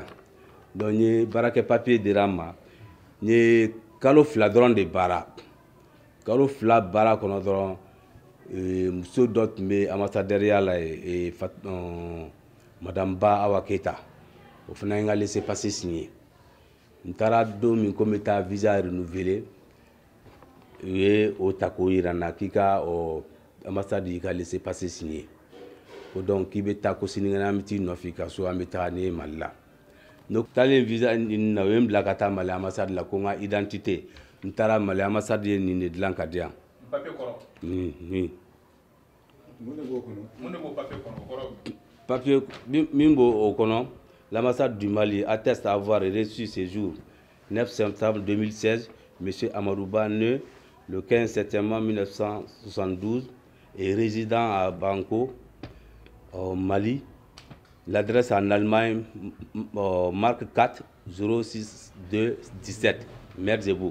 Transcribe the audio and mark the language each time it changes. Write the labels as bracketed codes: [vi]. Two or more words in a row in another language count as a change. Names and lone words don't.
[bm] donc n ye baara kɛ papier dira n ma n ye kalo 2 dɔrɔn de baara kalo 2 baara kɔnɔ dɔrɔn muso dɔ tun bɛ ambassadɛriya la yen madame Ba Awa Keyita o fana ye n ka [fr] laissez passer signé [bm] n taara don min ko n bɛ taa [fr] visa renouveler [bm] u ye o ta k'o yira n na k'i ka ambassade y'i ka [fr] laissez passer signé [bm] ko donc k'i bɛ taa ko sinikɛnɛ an bɛ t'i nɔfɛ i ka so an bɛ taga n'i ye Mali la. donc taalen visa nin na u ye n bila ka taa Mali ambassade la ko n ka identité n taara Mali ambassade ye nin de dilan ka di yan. papier kɔrɔ. mun de b'o papier kɔnɔ? papier min b'o kɔnɔ [fr] l'ambassade du Mali atteste avoir reçu ce jour 9 septembre 2016 M. Amadou Ba né le 15 septembre 1972 et résident à Bamako, au Mali. L'adresse en Allemagne, marque 4 062 17, Merzebourg.